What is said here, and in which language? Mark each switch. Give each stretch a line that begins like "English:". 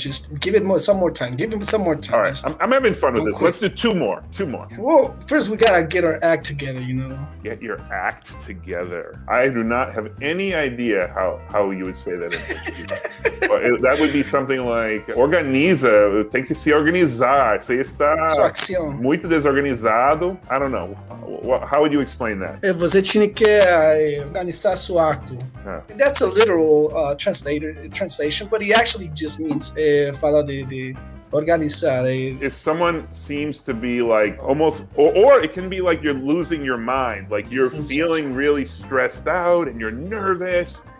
English: Just give it some more time. Give him some more time. All right, I'm having fun with this. Quit. Let's do two more. Well, first we gotta get our act together, Get your act together. I do not have any idea how you would say that in Portuguese. But that would be something like
Portuguese: organiza, tem que se organizar. Você está muito desorganizado.
English: I don't know. How would you explain that?
Portuguese: Você tinha que organizar seu acto.
English: That's a literal translation, but it actually just means
Portuguese: falar de organizar.
English: If someone seems to be like almost, or it can be like you're losing your mind, like you're feeling really stressed out and you're nervous.